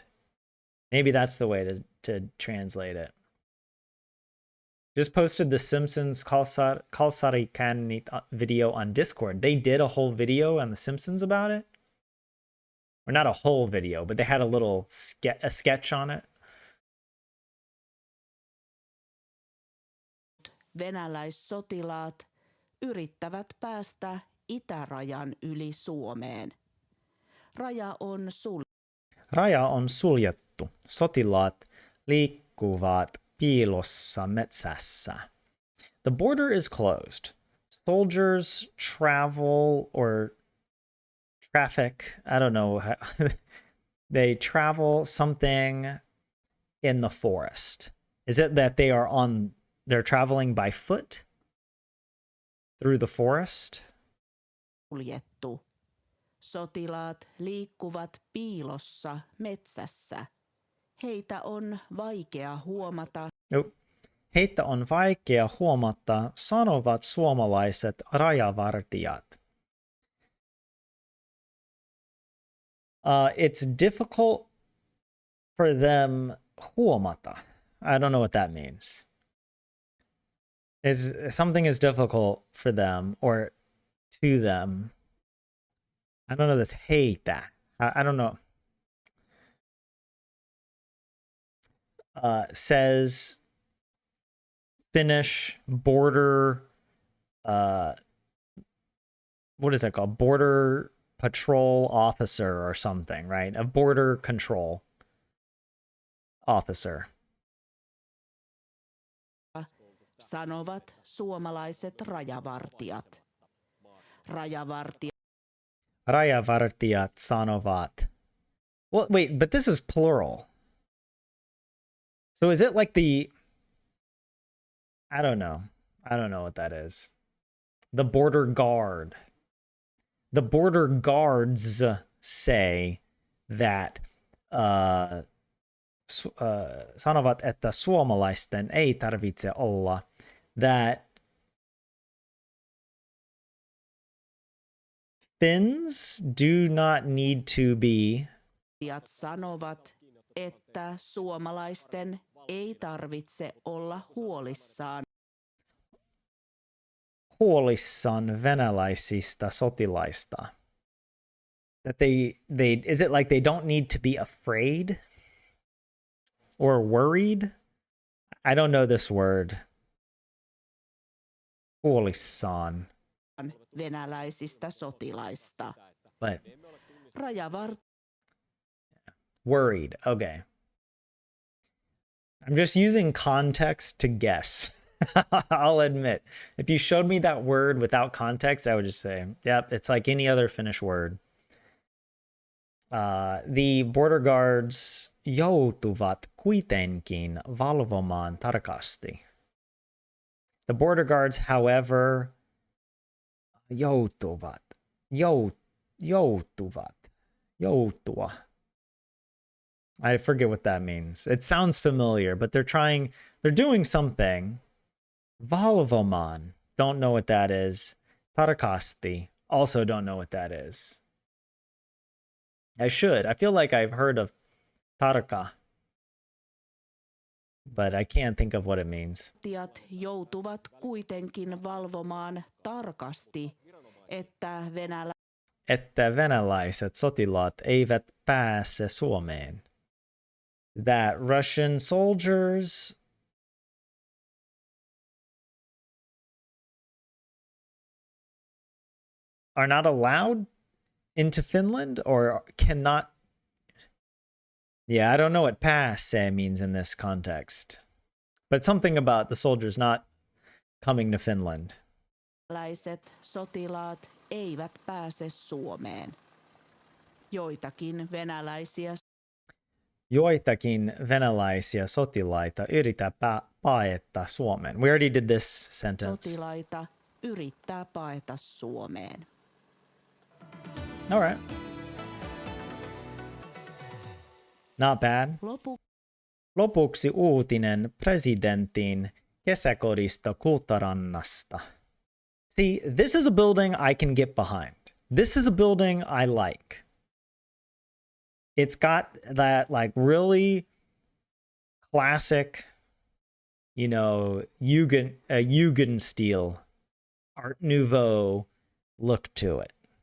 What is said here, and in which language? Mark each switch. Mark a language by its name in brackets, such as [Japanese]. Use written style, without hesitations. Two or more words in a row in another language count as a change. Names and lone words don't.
[English] Maybe that's the way to translate it. Just posted the Simpsons Kalsari Kanit video on Discord. They did a whole video on the Simpsons about it. Or not a whole video, but they had a little sketch on it. [Finnish] Venäläissotilaat yrittävät päästä itärajan yli Suomeen. Raja on suljettu. Sotilaat liikkuvat piilossa metsässä. [English] The border is closed. Soldiers travel or traffic, I don't know. They travel something in the forest. Is it that they're traveling by foot through the forest? [Finnish] Suljettu. Sotilaat liikkuvat piilossa metsässä. Heitä on vaikea huomata. Heitä on vaikea huomata, sanovat suomalaiset rajavartijat. [English] It's difficult for them huomata. I don't know what that means. Something is difficult for them or to them. I don't know this heitä. I don't know. Says Finnish border, what is that called? Border patrol officer or something, right? A border control officer. [Finnish] Sanovat suomalaiset rajavartijat. Rajavartijat sanovat. [English] Well, wait, but this is plural. So is it like I don't know. I don't know what that is. The border guard. The border guards say that [Finnish] sanovat, että suomalaisten ei tarvitse olla, [English] that Finns do not need to be [Finnish] sanovat, että suomalaisten ei tarvitse olla huolissaan venäläisistä sotilaista. [English] That they is it like they don't need to be afraid or worried? I don't know this word. [Finnish] Huolissaan. venäläisistä sotilaista. [English] But worried. Okay. I'm just using context to guess. I'll admit. If you showed me that word without context, I would just say, yep, it's like any other Finnish word. The border guards [Finnish] joutuvat kuitenkin valvomaan tarkasti. [English] The border guards, however, joutua. I forget what that means. It sounds familiar, but they're doing something. Valvomaan, don't know what that is. Tarkasti, also don't know what that is. I should. I feel like I've heard of tarka, but I can't think of what it means. [Finnish] Joutuvat kuitenkin valvomaan tarkasti, että venäläiset sotilaat eivät pääse Suomeen. [English] That Russian soldiers are not allowed into Finland or cannot. Yeah, I don't know what pääse means in this context, but something about the soldiers not coming to Finland. [Finnish] venäläiset sotilaat eivät pääse Suomeen. Joitakin venäläisiä sotilaita yrittää paeta Suomeen. [English] We already did this sentence. [Finnish] Sotilaita yrittää paeta Suomeen. [English] All right. Not bad. [Finnish] Lopuksi uutinen presidentin kesäkodista Kultarannasta. [English] See, this is a building I can get behind. This is a building I like. It's got that like really classic, you know, Jugendstil, Art Nouveau look to it.